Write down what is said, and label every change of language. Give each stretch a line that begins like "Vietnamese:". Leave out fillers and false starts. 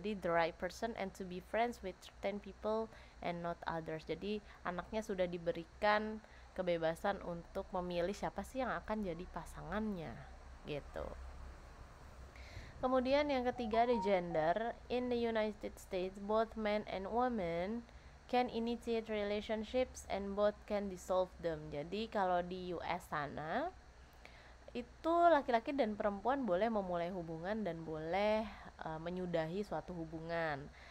English: Jadi the right person and to be friends with certain people and not others.
Indonesian: Jadi anaknya sudah diberikan kebebasan untuk memilih siapa sih yang akan jadi pasangannya gitu. Kemudian yang ketiga ada gender.
English: In the United States, both men and women can initiate relationships and both can dissolve them.
Indonesian: Jadi kalau di US sana itu laki-laki dan perempuan boleh memulai hubungan dan boleh menyudahi suatu hubungan.